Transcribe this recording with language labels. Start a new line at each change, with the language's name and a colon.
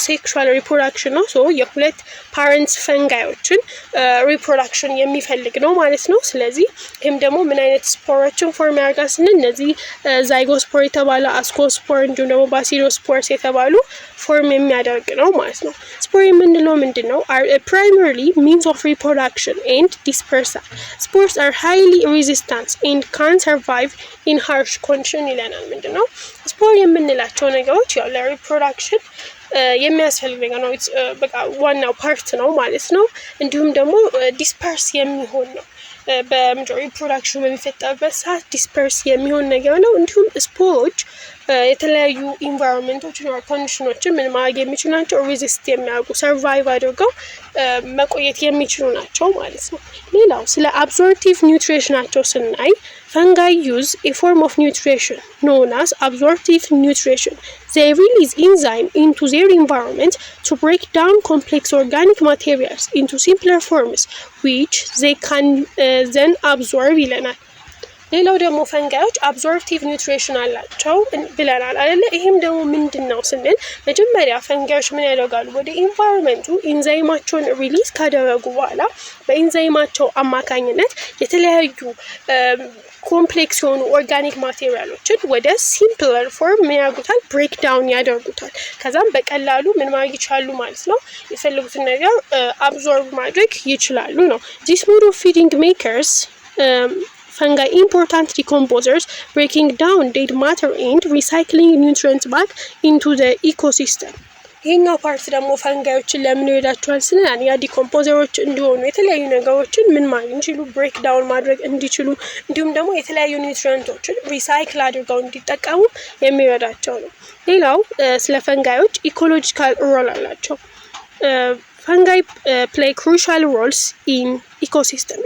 Amharic: ሴክሹዋል ሪፕሮዳክሽን ነው። ሶ የሁለት ፓረንትስ ፈንጋዮችን ሪፕሮዳክሽን የሚፈልግ ነው ማለት ነው። ስለዚህ ይሄም ደግሞ ምን አይነት ስፖሮችን ፎርም ያደርጋል ስንል እነዚህ ዛይጎስፖር የተባለ አስኮስፖር እንዲሁም ደግሞ ባሲዶስፖርስ የተባሉ ፎርም የሚያደርግ ነው ማለት ነው። ስፖር የምንለው ምንድነው?
English: primarily means of reproduction and dispersal. Spores are highly resistant and can survive in harsh condition
Amharic: ይለናል። ምንድነው? ስፖር የምንላቸው ነገሮች ያው ለሪፕሮዳክሽን የሚያስፈልግ ነገር ነው። በቃ ዋናው ፓርት ነው ማለት ነው። እንዲሁም ደግሞ ዲስፐርስ የሚሆን ነው። በምድር ሪፕሮዳክሽን በሚፈጠርበት ሰዓት ዲስፐርስ የሚሆን ነገር ነው። እንዲሁም ስፖሮች የተለያዩ ኢንቫይሮንመንቶችን or ኮንዲሽኖችን ምን ማድረግ የሚችሉ ናቸው? ሬዚስት የሚያደርጉ ሰርቫይቭ አድርገው መቆየት የሚችሉ ናቸው ማለት ነው። ሌላው ስለ አብዞርፕቲቭ ኒውትሪሽናቸው ስናይ
English: fungi use a form of nutrition known as absorptive nutrition. They release enzyme into their environment to break down complex organic materials into simpler forms which they can then absorb
Amharic: ይለናል። ሌላው ደግሞ ፈንጋዮች አብዞርፕቲቭ ኒውትሪሽን አላቸው ብለናል አይደለ? ይሄም ደግሞ ምንድነው ስንል መጀመሪያ ፈንጋዮች ምን ያደርጋሉ? ወደ ኢንቫይሮንመንቱ ኢንዛይማቸውን ሪሊዝ ካደረጉ በኋላ በኢንዛይማቸው አማካኝነት የተለያዩ ኮምፕሌክስ የሆኑ ኦርጋኒክ ማቴሪያሎችን ወደ ሲምፕለር ፎርም ምን ያደርጉታል? ብሬክ ዳውን ያደርጉታል። ከዛም በቀላሉ ምን ማድረግ ይችላሉ ማለት ነው? የፈለጉትን ነገር አብዞርብ ማድረግ ይችላሉ ነው።
English: This mode of feeding makers fungi important decomposers, breaking down dead matter and recycling nutrients back into the ecosystem.
Amharic: ይሄኛው ፓርት ደግሞ ፈንጋዮችን ለምን ይረዳቸዋል ስንል ያ ዲኮምፖዘሮች እንዲሆኑ የተለያዩ ነገሮችን ምን ማድረግ እንዲችሉ ብሬክ ዳውን ማድረግ እንዲችሉ እንዲሁም ደግሞ የተለያዩ ኒውትሪየንቶችን ሪሳይክል አድርገው እንዲጠቀሙ የሚረዳቸው ነው። ሌላው ስለ ፈንጋዮች ኢኮሎጂካል ሮል አላቸው።
English: fungi play crucial roles in ecosystem.